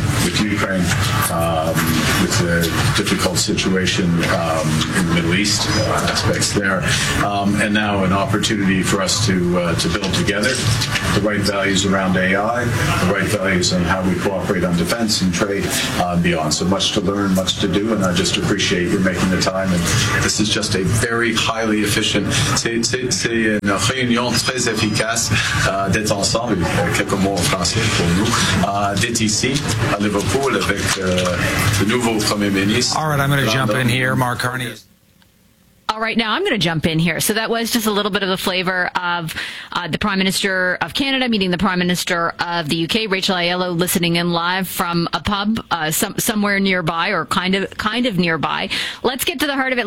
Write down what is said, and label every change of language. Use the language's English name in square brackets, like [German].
[English] with Ukraine, with the difficult situation in the Middle East, aspects there, and now an opportunity for us to build together the right values around AI, the right values on how we cooperate on defense and trade and beyond. So much to learn, much to do, and I just appreciate you making the time. And this is just a very highly efficient, [French] c'est une réunion très efficace d'être ensemble, quelques mots en français pour nous, d'être ici à Liverpool avec le nouveau Premier ministre. [English] All right, I'm going to jump in here, Mark Carney. All right, now I'm going to jump in here. So that was just a little bit of the flavor of the Prime Minister of Canada meeting the Prime Minister of the UK, Rachel Aiello, listening in live from a pub somewhere nearby or kind of nearby. Let's get to the heart of it.